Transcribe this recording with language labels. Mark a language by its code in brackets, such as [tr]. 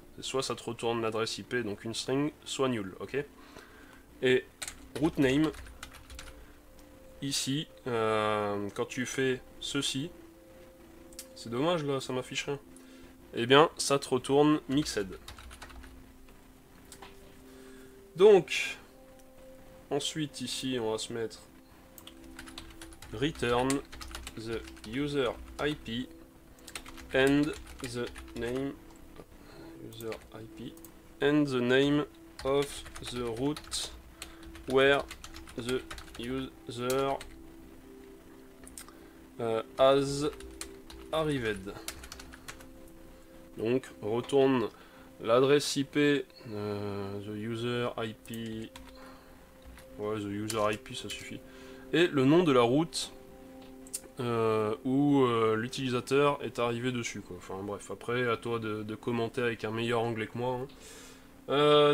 [fr] Soit ça te retourne l'adresse IP, donc une string, soit null, ok. Et route name, ici, quand tu fais ceci, c'est dommage là, ça m'affiche rien. Eh bien, ça te retourne mixed. Donc, ensuite ici, on va se mettre [en] return the user IP and the name user IP and the name of the route where the user has arrived. [fr] Donc retourne l'adresse IP, [en] the user IP, [fr] ouais, the user IP ça suffit, et le nom de la route où l'utilisateur est arrivé dessus, quoi. Enfin bref, après à toi de commenter avec un meilleur anglais que moi. Hein.